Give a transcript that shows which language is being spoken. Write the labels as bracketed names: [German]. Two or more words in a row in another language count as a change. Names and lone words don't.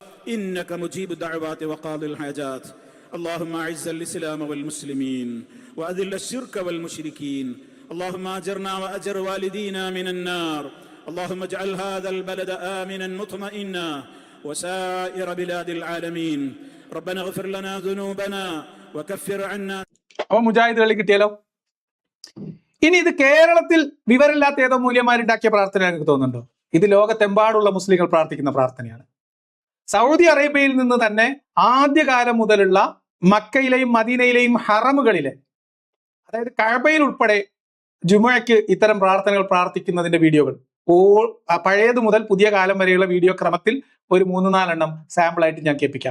[Arabic] إنك مجيب الدعوات وقاضي الحاجات. اللهم اعز الاسلام والمسلمين واذل الشرك والمشركين. اللهم اجرنا واجر والدينا من النار. اللهم اجعل هذا البلد آمنا مطمئنا وسائر بلاد العالمين. ربنا اغفر لنا ذنوبنا وكفر عنا. [Malayalam] അപ്പൊ മുജാഹിദുകളിൽ കിട്ടിയാലോ? ഇനി ഇത് കേരളത്തിൽ വിവരമില്ലാത്ത ഏതോ മൂല്യന്മാരുണ്ടാക്കിയ പ്രാർത്ഥന എനിക്ക് തോന്നുന്നുണ്ടോ? ഇത് ലോകത്തെമ്പാടുള്ള മുസ്ലിങ്ങൾ പ്രാർത്ഥിക്കുന്ന പ്രാർത്ഥനയാണ്. സൗദി അറേബ്യയിൽ നിന്ന് തന്നെ ആദ്യകാലം മുതലുള്ള മക്കയിലെയും മദീനയിലെയും ഹറമുകളിലെ, അതായത് കഅബയിൽ ഉൾപ്പെടെ ജുമുഅയ്ക്ക് ഇത്തരം പ്രാർത്ഥനകൾ പ്രാർത്ഥിക്കുന്നതിന്റെ വീഡിയോകൾ പഴയത് മുതൽ പുതിയ കാലം വരെയുള്ള വീഡിയോ ക്രമത്തിൽ ഒരു 3-4 എണ്ണം സാമ്പിൾ ആയിട്ട് ഞാൻ കേൾപ്പിക്കാം.